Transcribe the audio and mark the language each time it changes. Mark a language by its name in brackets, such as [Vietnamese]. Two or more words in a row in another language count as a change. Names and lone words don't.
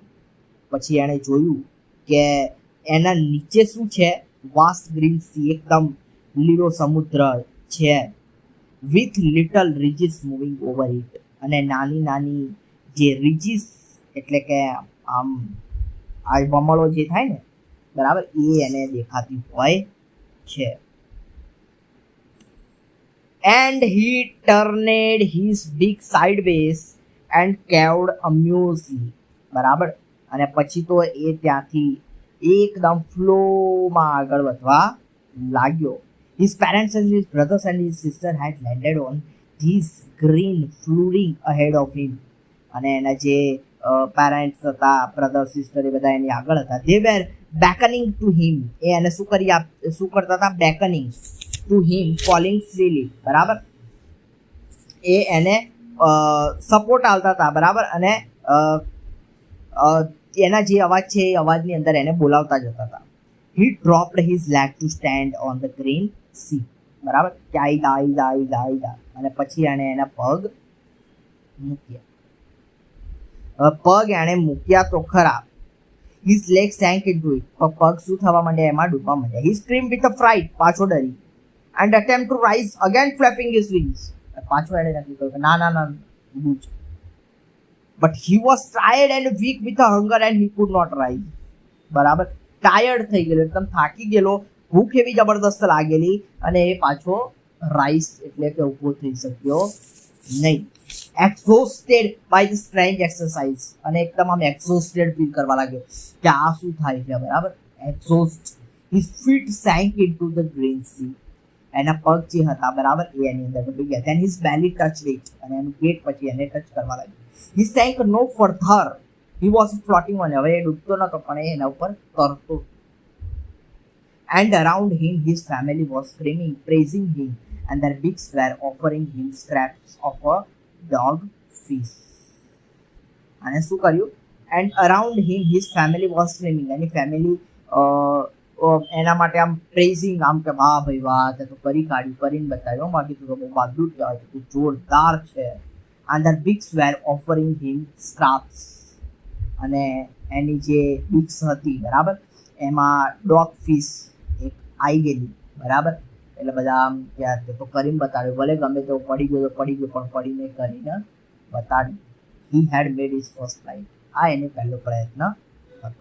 [Gujarati] પછી એણે જોયું કે એના નીચે શું છે, [English] vast green sea, [Gujarati] એકદમ લીલો સમુદ્ર છે, [English] with little ridges moving over it. [Gujarati] અને નાની નાની જે રિજીસ એટલે કે આમ આ વમળો જે થાય ને, બરાબર, એ એને દેખાતી હોય છે. [English] And he turned his beak sideways and cawed amusedly. [Gujarati] બરાબર, અને પછી તો એ ત્યાંથી એકદમ ફ્લોમાં આગળ વધવા લાગ્યો. [English] His parents and his brothers and his sister had landed on this green flooring ahead of him. [Gujarati] અને એના જે પેરેન્ટ્સ હતા, [English] brother sister, [Gujarati] એ બધા એની આગળ હતા. [English] They were beckoning to him. [Gujarati] એ એને શું કરતા હતા? [English] beckoning to him, calling freely. [Gujarati] બરાબર, એ એને સપોર્ટ આલતા હતા. બરાબર, અને એના જે અવાજ છે એ અવાજની અંદર એને બોલાવતા જતા હતા. [English] He dropped his leg to stand on the green sea. [Gujarati] બરાબર, કે આઈદા. અને પછી એણે એના પગ મૂક્યા. પગ એણે મૂક્યા તો ખરા. [English] His legs sank into it. [Gujarati] પગ શું થવા માંડ્યા? એમાં ડૂબવા માંડ્યા. [English] He screamed with a fright. [Gujarati] પાછો ડરી. [English] And attempt to rise again, flapping his wings. [Gujarati] પાછો એણે નક્કી કર્યું ના બૂચ. [English] But he was tired and weak with a hunger and he could not rise. [Gujarati] બરાબર, ટાયર્ડ થઈ ગયેલો, એકદમ થાકી ગયેલો, ભૂખ એવી જબરદસ્ત લાગેલી, અને એ પાછો રાઈસ એટલે કે ઊભો થઈ શક્યો નહીં. [English] exhausted by the strange exercise. [Gujarati] અને એકદમ આમ [English] exhausted feel [Gujarati] કરવા લાગ્યો કે આ શું થાય છે. [English] બરાબર, exhaust. His feet sank into the green sea. [Gujarati] એના પગ જે હતા, બરાબર, એ એની અંદર ડૂબી ગયા. [English] Then his belly touched it. [Gujarati] અને એનું પેટ પછી એને ટચ કરવા લાગ્યું. [English] He sank no further. He was floating on. [Gujarati] હવે એ ડૂબતો નતો, પણ એ એના ઉપર તરતો. [English] And around him his family was screaming, praising him, and their beaks were offering him scraps of a dog fish. [Gujarati] અને શું કર્યું? [English] And around him his family was screaming. [Gujarati] એની ફેમિલી એના માટે આમ પ્રેઝિંગ, આમ કે વાહ ભાઈ વાહ, તે તો કરીને બતાવ્યો, બાકી તું તો બહુ બહાદુર કહેવાય, તું જોરદાર છે. [English] And their beaks were offering him scraps. [Gujarati] અને એની જે બીક્સ હતી, બરાબર, એમાં [English] dog fish [Gujarati] એક આવી ગયેલી. બરાબર, એટલે બધા આમ ત્યાં તો કરીને બતાવ્યું, ભલે ગમે તો પડી ગયો, પણ પડીને કરીને બતાવ્યું. [English] He had made his first flight. [Gujarati] આ એનો પહેલો પ્રયત્ન હતો.